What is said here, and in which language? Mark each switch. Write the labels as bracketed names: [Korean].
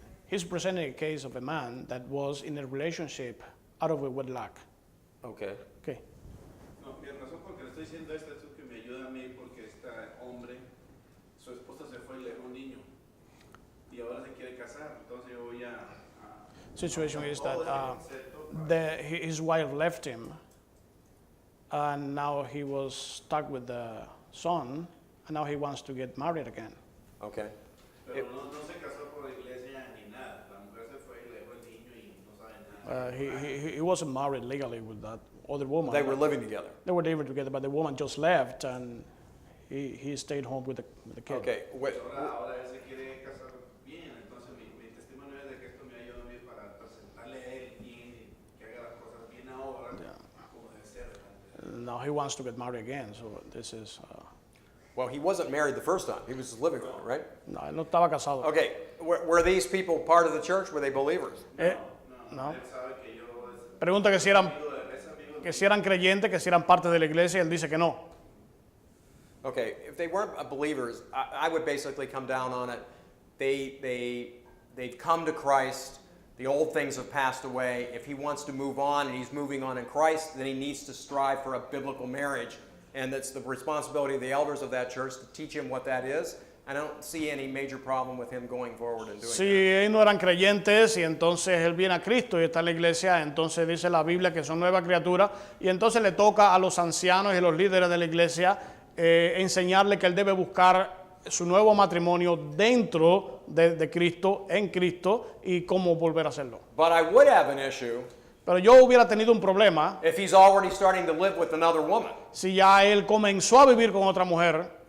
[English] He's presenting a case of a man that was in a relationship out of a wedlock. Okay. Okay. [Spanish] No, mi razón por que le estoy diciendo esto es que me ayuda a mí porque este hombre, su esposa se fue y le dejó un niño y ahora se quiere casar, entonces yo voy a [English] Situation is [Spanish] todo [English] that [Spanish] ese concepto. [English] his wife left him, and now he was stuck with the son, and now he wants to get married again. Okay. [Spanish] Pero no se casó por la iglesia ni nada. La mujer se fue y le dejó el niño y no sabe nada. [English] He wasn't married legally with that other woman. They were living together. They were living together, but the woman just left, and he stayed home with the kid. Okay. [Spanish] Ahora él se quiere casar bien. Entonces mi testimonio es de que esto me ayuda a mí para presentarle a él bien, que haga las cosas bien ahora, como debe ser. [English] Now he wants to get married again, so this is... Well, he wasn't married the first time. He was just living with her, right? [Spanish] no, él no estaba casado. [English] Okay. Were these people part of the church? Were they believers? No. [Spanish] Él sabe que yo Pregunta que si eran es amigo de que si eran creyentes, que si eran parte de la iglesia, y él dice que no. [English] Okay, if they weren't believers, I would basically come down on it. They've come to Christ. The old things have passed away. If he wants to move on and he's moving on in Christ, then he needs to strive for a biblical marriage. And that's the responsibility of the elders of that church to teach him what that is. I don't see any major problem with him going forward and doing [Spanish] Si [English] that. [Spanish] ellos no eran creyentes y entonces él viene a Cristo y está en la iglesia, entonces dice la Biblia que son nuevas criaturas y entonces le toca a los ancianos y los líderes de la iglesia enseñarle que él debe buscar su nuevo matrimonio dentro de Cristo, en Cristo, y cómo volver a hacerlo. [English] But I would have an issue [Spanish] Pero yo hubiera tenido un problema [English] if he's already starting to live with another woman. [Spanish] si ya él comenzó a vivir con otra mujer.